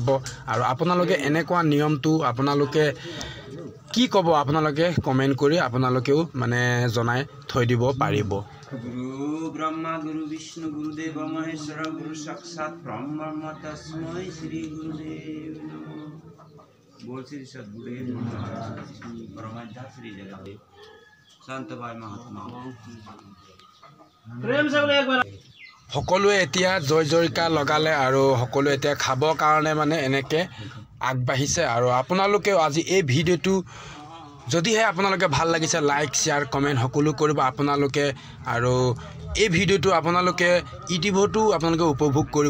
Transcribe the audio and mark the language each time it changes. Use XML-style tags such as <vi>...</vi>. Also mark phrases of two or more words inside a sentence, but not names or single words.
<as>আৰু আপোনালোকে এনেকুৱা নিয়মটো আপোনালোকে কি ক'ব আপোনালোকে কমেণ্ট কৰি আপোনালোকেও মানে জনাই থৈ দিব পাৰিব।</as> <sa>গুৰু ব্ৰহ্মা গুৰু বিষ্ণু গুৰুদেৱ মহেশ্বৰ গুৰু সাক্ষাৎ ব্ৰহ্ম তস্मै শ্ৰী গুৰুদেৱ নমঃ।</sa> <hi>बोल श्री सद्गुरुदेव परमात्मा श्री जगदेव संत भाई महात्मा।</hi> <as>সকলোৱে এতিয়া জয় জয়কাৰ লগালে আৰু সকলোৱে এতিয়া খাবৰ কাৰণে মানে এনেকৈ আগবাঢ়িছে আৰু আপোনালোকেও আজি এই ভিডিঅ'টো যদিহে আপোনালোকে ভাল লাগিছে</as> <en>like share comment</en> <as>সকলো কৰিব আপোনালোকে আৰু এই ভিডিঅ'টো আপোনালোকে ইউটিউবতো আপোনালোকে উপভোগ কৰিব পাৰিব।</as>